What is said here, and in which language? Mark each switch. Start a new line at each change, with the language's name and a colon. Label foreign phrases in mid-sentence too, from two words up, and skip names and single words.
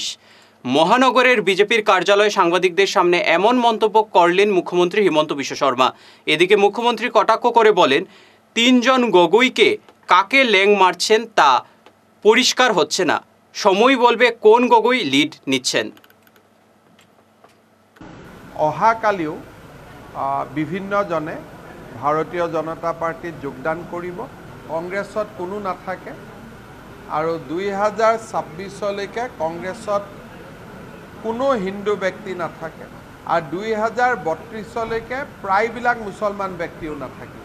Bangla: মহানগরের বিজেপির কার্যালয়ে সাংবাদিকদের সামনে এমন মন্তব্য করলেন মুখ্যমন্ত্রী হিমন্ত বিশ্ব শর্মা। এদিকে মুখ্যমন্ত্রী কটাক্ষ করে বলেন, 3 জন গগৈকে কাকে ল্যাং মারছেন তা পরিষ্কার হচ্ছে না, সময় বলবে কোন গগৈ লিড নিচ্ছেন।
Assamese: অহাকালিও বিভিন্নজনে ভাৰতীয় জনতা পাৰ্টিত যোগদান কৰিব, কংগ্ৰেছত কোনো নাথাকে, আৰু 2026লৈকে কংগ্ৰেছত কোনো হিন্দু ব্যক্তি নাথাকে, আৰু 2032লৈকে প্ৰায়বিলাক মুছলমান ব্যক্তিও নাথাকিব।